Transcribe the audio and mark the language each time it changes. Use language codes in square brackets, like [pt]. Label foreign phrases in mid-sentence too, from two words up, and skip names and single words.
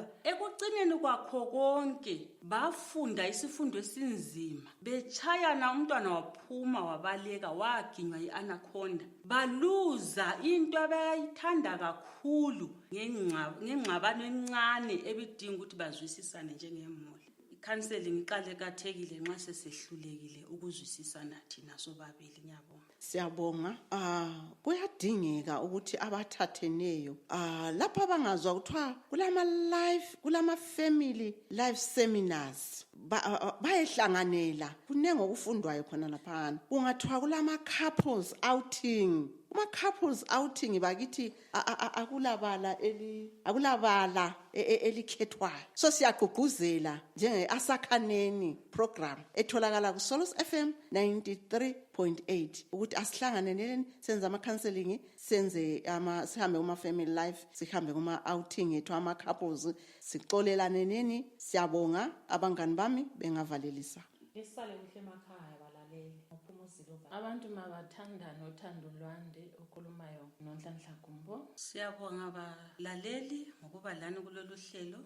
[nd] Ekucineni kwakho konke bafunda isifundo esinzima, bechayana umntwana waphuma wabaleka waginywa i-anaconda, baluza into abayithanda kakhulu ngengxabano encane ebidinga ukuthi bazwisisane njengemuli. Counseling iqale kathekile nxa sesehlulekile ukuzwisisana thina sobabili. Ngiyabonga. Siyabonga. Kuyadingeka ukuthi abathatheneyo lapha bangazwa kuthiwa kulama [en] family life seminars [nd] bayehlanganela, kunenge okufundwayo khona laphana. Kungathiwa kulama [en] couples outing. Couples outing [nd] bakithi akulabala elikhethwayo. So siyagqugquzela njenge-Asakhaneni program etholakala ku Solos FM 93.8 ukuthi asihlanganeleni, senze ama-counseling, sihambe kuma- [en] family life, [nd] sihambe kuma-outing ethu ama-couples, sixolelane nini. Siyabonga abangani bami bengavalelisa. Esale kuhle emakhaya balaleli. Abantu mabathandane, uthando lwande, okhulumayo noNhlanhla Gumbo. Siyabonga abalaleli ngokuba lana kulolu hlelo.